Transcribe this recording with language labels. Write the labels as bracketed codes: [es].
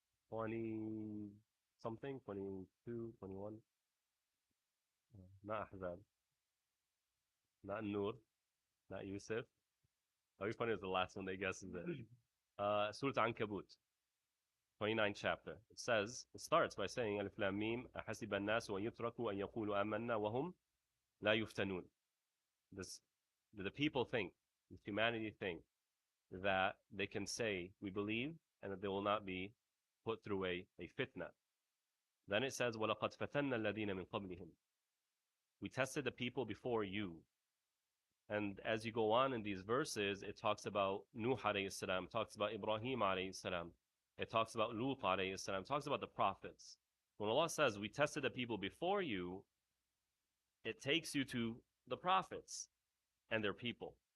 [en] 20 something, 22, 21. Not Ahzab. Not Nur. Not Yusuf. How funny is the last one they guess is it? Surah Ankabut, 29th chapter. It starts by saying, [ar] Alif Lam Mim, أحسب الناس أن يتركوا أن يقولوا آمنا وهم لا يفتنون. [en] The people think, the humanity think, that they can say, we believe, and that they will not be put through a fitna. Then it says, [ar] وَلَقَدْ فَتَنَّ الَّذِينَ مِنْ قَبْلِهِمْ. [en] We tested the people before you. And as you go on in these verses, it talks about Nuh alayhi salam, talks about Ibrahim alayhi salam, it talks about Lut alayhi salam, talks about the prophets. When Allah says, we tested the people before you, it takes you to the prophets and their people.